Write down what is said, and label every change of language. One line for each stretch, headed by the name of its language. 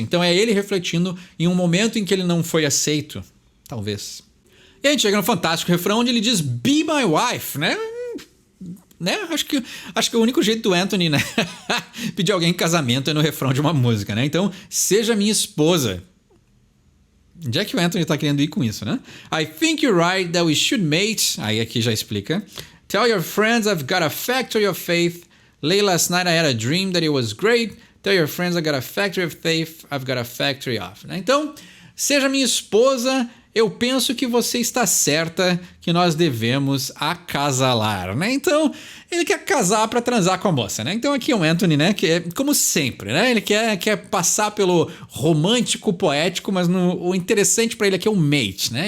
Portuguese: Então é ele refletindo em um momento em que ele não foi aceito, talvez. E a gente chega no fantástico refrão onde ele diz
English: Be my wife,
Portuguese: né? Acho que o único jeito do Anthony, né, pedir alguém em casamento é no refrão de uma música, né? Então, seja minha esposa. Onde é que o Anthony está querendo ir com isso, né?
English: I think you're right that we should mate.
Portuguese: Aí aqui já explica.
English: Tell your friends I've got a factory of faith. Late last night I had a dream that it was great. Tell your friends I got a factory of faith, I've got a factory of.
Portuguese: Né? Então, seja minha esposa, eu penso que você está certa que nós devemos acasalar, né? Então, ele quer casar para transar com a moça, né? Então aqui é o Anthony, né? Que é como sempre, né? Ele quer passar pelo romântico, poético, mas o interessante para ele aqui é o mate, né?